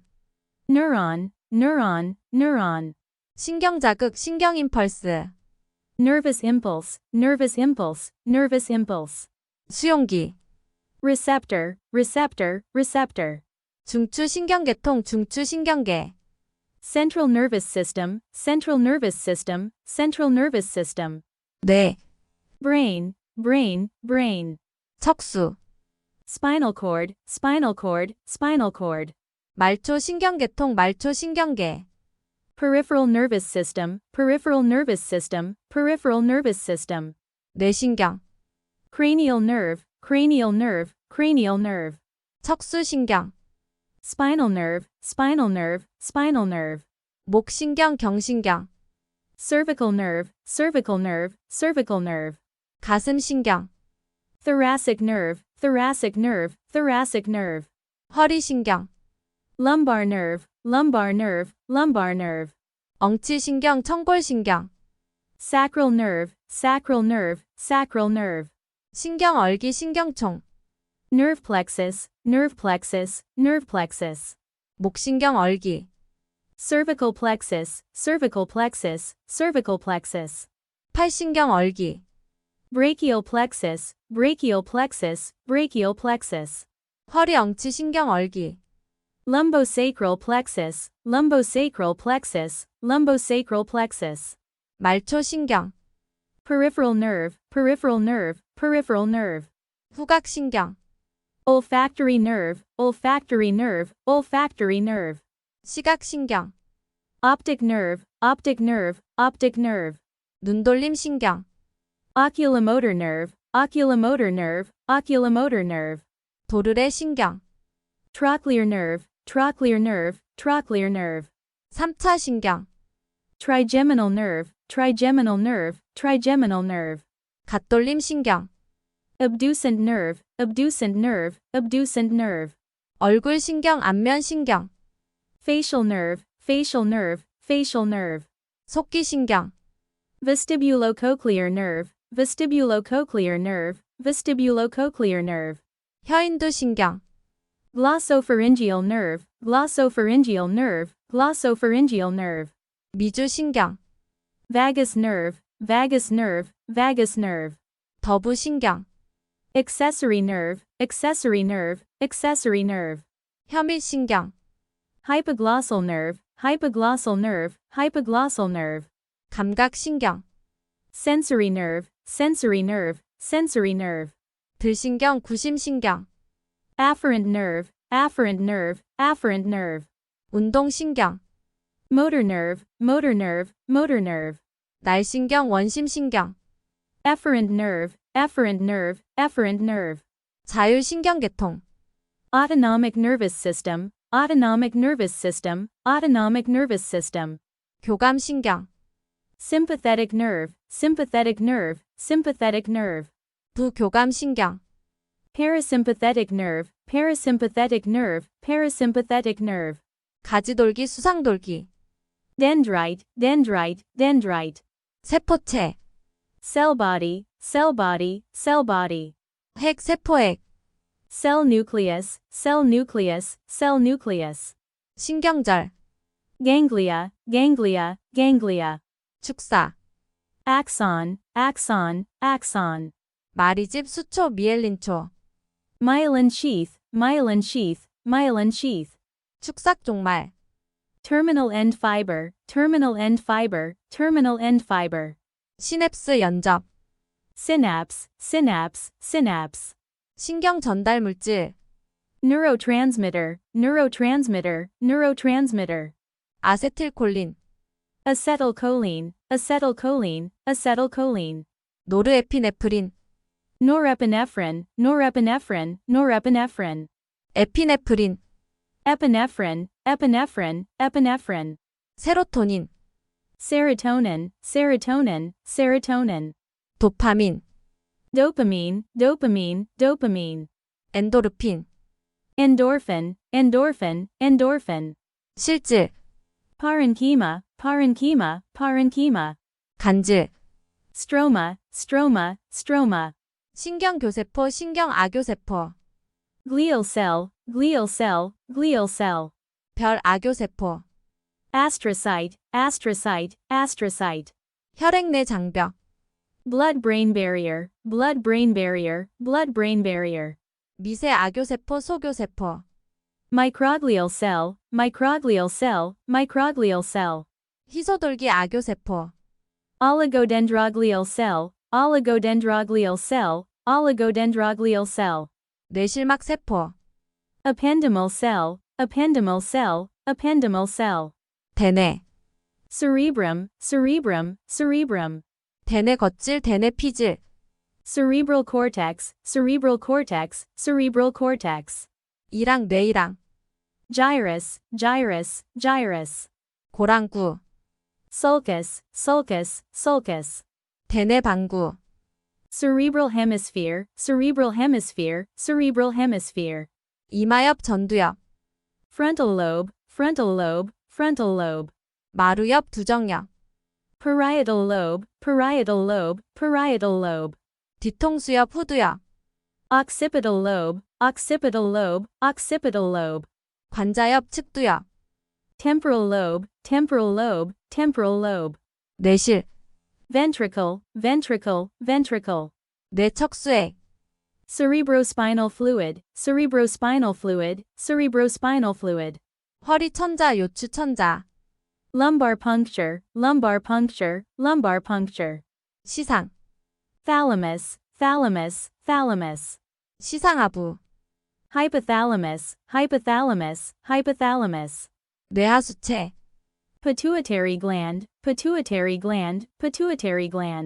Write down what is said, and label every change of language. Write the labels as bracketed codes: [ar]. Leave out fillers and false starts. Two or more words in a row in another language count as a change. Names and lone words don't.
[en] neuron, neuron, neuron, [ko] 신경자극 신경임펄스, [en] nervous impulse, nervous impulse, nervous impulse, [ko] 수용기, [en] receptor, receptor, receptor, [ko] 중추신경계통 중추신경계, [en] central nervous system, central nervous system, central nervous system, [ko] 뇌, [en] brain, brain, brain, [ko] 척수, [en] spinal cord, spinal cord, spinal cord, [ko] 말초신경계통 말초신경계, [en] peripheral nervous system, peripheral nervous system, peripheral nervous system, [ko] 뇌신경, [en] cranial nerve, cranial nerve, cranial nerve, [ko] 척수신경, [en] spinal nerve, spinal nerve, spinal nerve, [ko] 목신경 경신경, [en] cervical nerve, cervical nerve, cervical nerve, [ko] 가슴신경, [en] thoracic nerve, thoracic nerve, thoracic nerve, [ko] 허리신경, [en] lumbar nerve, lumbar nerve, lumbar nerve, [ko] 엉치신경 청골신경, [en] sacral nerve, sacral nerve, sacral nerve, [ko] 신경얼기 신경총, [en] nerve plexus, nerve plexus, nerve plexus, [ko] 목신경얼기, [en] cervical plexus, cervical plexus, cervical plexus, [ko] 팔신경얼기, [en] brachial plexus, brachial plexus, brachial plexus, [ko] 허리 엉치신경얼기, [en] lumbosacral plexus, lumbosacral plexus, lumbosacral plexus, [ko] 말초신경, [en] peripheral nerve, peripheral nerve, peripheral nerve, [ko] 후각신경, [en] olfactory nerve, olfactory nerve, olfactory nerve, [ko] 시각신경, [en] optic nerve, optic nerve, optic nerve, [ko] 눈돌림신경, [en] oculomotor nerve, oculomotor nerve, oculomotor nerve, [ko] 도르래신경, [en] trochlear nerve, trochlear nerve, trochlear nerve, [ko] 3차 신경, [en] trigeminal nerve, trigeminal nerve, trigeminal nerve, [ko] 갓돌림신경, [en] abducent nerve, abducent nerve, abducent nerve, [ko] 얼굴신경 안면신경, [en] facial nerve, facial nerve, facial nerve, [ko] 속기신경, [en] vestibulocochlear nerve, vestibulocochlear nerve, vestibulocochlear nerve, [ko] 혀인두신경, [en] glossopharyngeal nerve, glossopharyngeal nerve, glossopharyngeal nerve, [ko] 미주신경, [en] vagus nerve, vagus nerve, vagus nerve, [ko] 더부신경, [en] accessory nerve, accessory nerve, accessory nerve, [ko] 혀밀신경, [en] hypoglossal nerve, hypoglossal nerve, hypoglossal nerve, [ko] 감각신경, [en] sensory nerve, sensory nerve, sensory nerve, [ko] 들신경 구심신경, [en] afferent nerve, afferent nerve, afferent nerve, [ko] 운동신경, [en] motor nerve, motor nerve, motor nerve, [ko] 날신경 원심신경, [en] efferent nerve, efferent nerve, efferent nerve, [ko] 자율신경계통, [en] autonomic nervous system, autonomic nervous system, autonomic nervous system, [ko] 교감신경, [en] sympathetic nerve, sympathetic nerve, sympathetic nerve, [ko] 부교감신경, [en] parasympathetic nerve, parasympathetic nerve, parasympathetic nerve, [ko] 가지돌기 수상돌기, [en] dendrite, dendrite, dendrite, [ko] 세포체, [en] cell body, cell body, cell body, [ko] 핵 세포핵, [en] cell nucleus, cell nucleus, cell nucleus, [ko] 신경절, [en] ganglia, ganglia, ganglia, [ko] 축사, [en] axon, axon, axon, [ko] 마리집 수초 미엘린초, [en] myelin sheath, myelin sheath, myelin sheath, [ko] 축삭종말, [en] terminal end fiber, terminal end fiber, terminal end fiber, [ko] 시냅스 연접, [en] synapse, synapse, synapse, [ko] 신경 전달 물질, [en] neurotransmitter, neurotransmitter, neurotransmitter, [ko] 아세틸콜린, [en] acetylcholine, acetylcholine, acetylcholine, [ko] 노르에피네프린, [en] norepinephrine, norepinephrine, norepinephrine, [ko] 에피네프린, [en] epinephrine, epinephrine, epinephrine, [ko] 세로토닌, [en] serotonin, serotonin, serotonin, [ko] 도파민, [en] dopamine, dopamine, dopamine, [ko] 엔도르핀, [en] endorphin, endorphin, endorphin, [ko] 실질, [en] parenchyma, parenchyma, parenchyma. [ko] 간질, [en] Stroma, stroma, stroma. [ko] 신경교세포, 신경아교세포, [en] Glial cell, glial cell, glial cell. [ko] 별아교세포, [en] Astrocyte, astrocyte, astrocyte. [ko] 혈액내 장벽, [en] Blood-brain barrier, blood-brain barrier, blood-brain barrier. [ko] 미세아교세포, 소교세포, [en] Microglial cell, microglial cell, microglial cell. [ko] 희소돌기 아교세포, [en] Oligodendroglial cell, oligodendroglial cell, oligodendroglial cell. [ko] 뇌실막 세포, [en] Ependymal cell, ependymal cell, ependymal cell. [ko] 대뇌, [en] Cerebrum, cerebrum, cerebrum. [ko] 대뇌 겉질, 대뇌 피질, [en] Cerebral cortex, cerebral cortex, cerebral cortex. [ko] 이랑 뇌이랑, [en] Gyrus, gyrus, gyrus. [ko] 고랑구, [en] Sulcus, sulcus, sulcus. [ko] 대뇌 방구, [en] Cerebral hemisphere, cerebral hemisphere, cerebral hemisphere. [ko] 이마엽, 전두엽, [en] Frontal lobe, frontal lobe, frontal lobe. [ko] 마루엽, 두정엽, [en] Parietal lobe, parietal lobe, parietal lobe. [ko] 뒤통수엽, 후두엽, [en] Occipital lobe, occipital lobe, occipital lobe. [ko] 관자엽, 측두엽, [en] Temporal lobe, temporal lobe, temporal lobe. [ko] 뇌실, [en] Ventricle, ventricle, ventricle. [ko] 뇌척수액, [en] Cerebrospinal fluid, cerebrospinal fluid, cerebrospinal fluid. [ko] 허리천자, 요추천자, [en] Lumbar puncture, lumbar puncture, lumbar puncture. [ko] 시상, [en] Thalamus, thalamus, thalamus. [ko] 시상하부, [en] Hypothalamus, hypothalamus, hypothalamus. [ko] 뇌하수체, [en] Pituitary gland, pituitary gland, pituitary gland.